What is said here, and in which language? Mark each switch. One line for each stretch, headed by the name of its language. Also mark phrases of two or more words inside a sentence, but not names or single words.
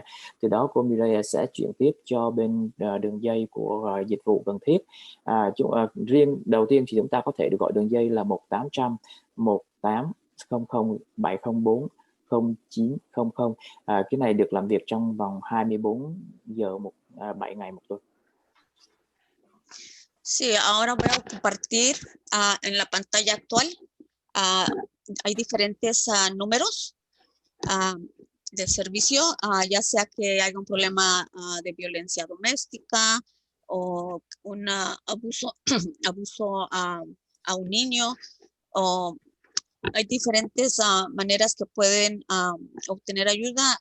Vietnamese: Từ đó cô Mireya sẽ chuyển tiếp cho bên đường dây của dịch vụ cần thiết. Riêng đầu tiên thì chúng ta có thể được gọi đường dây là 1-800 1800 704 0900. Cái này được làm việc trong vòng 24 giờ 7 ngày một tuần.
Spanish: Sí, ahora voy a compartir en la pantalla actual. Hay diferentes números de servicio, ya sea que haya un problema de violencia doméstica o un abuso a un niño, o hay diferentes maneras que pueden obtener ayuda.